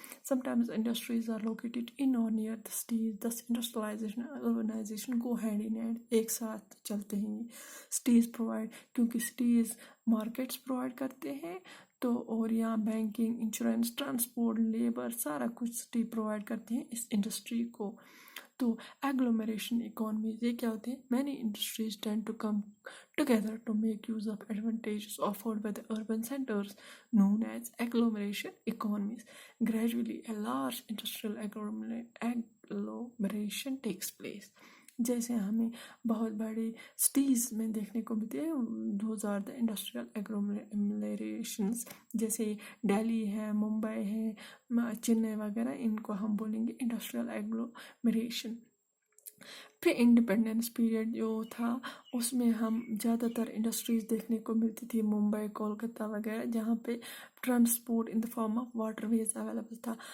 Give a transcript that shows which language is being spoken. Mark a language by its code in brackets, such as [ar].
[en] sometimes industries are located in or near the cities, thus industrialization and urbanization go hand in hand، [ur] ایک ساتھ چلتے ہیں. Cities provide, کیونکہ cities markets provide کرتے ہیں، تو اور یہاں بینکنگ، انشورنس، ٹرانسپورٹ، لیبر، سارا کچھ سٹی پرووائڈ کرتے ہیں اس انڈسٹری کو. تو ایگلومیریشن اکانومیز، یہ کیا ہوتے ہیں؟ [en] Many industries tend to come together to make use of advantages afforded by the urban centers known as agglomeration economies. Gradually a large industrial agglomeration takes place. [ur] جیسے ہمیں بہت بڑی سٹیز میں دیکھنے کو ملتی ہے [en] those are the industrial agglomerations, [ur] جیسے دہلی ہے، ممبئی ہے، چنئی وغیرہ، ان کو ہم بولیں گے انڈسٹریل ایگلومیریشن. پھر انڈیپینڈنس پیریڈ جو تھا اس میں ہم زیادہ تر انڈسٹریز دیکھنے کو ملتی تھی ممبئی، کولکتہ وغیرہ، جہاں پہ transport [en] in the form of waterways [ur] available تھا.